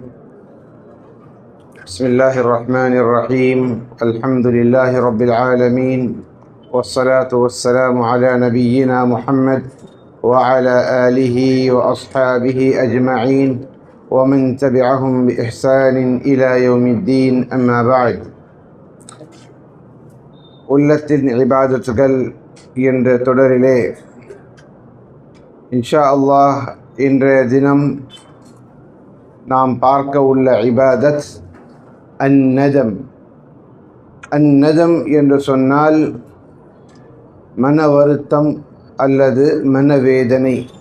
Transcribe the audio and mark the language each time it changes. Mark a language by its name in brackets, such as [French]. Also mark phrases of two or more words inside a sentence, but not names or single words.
[Arabic] بسم الله الرحمن الرحيم. الحمد لله رب العالمين، والصلاة والسلام على نبينا محمد وعلى آله وأصحابه أجمعين ومن تبعهم بإحسان إلى يوم الدين. أما بعد. [Tamil] உள்ளத்தின் இபாதத்துகள் என்ற தொடரிலே [Arabic] إن شاء الله [Tamil] இன்றைய தினம் நாம் பார்க்க உள்ள இபாதத் அந்நதம். அந்நதம் என்று சொன்னால் மன வருத்தம் அல்லது மனவேதனை.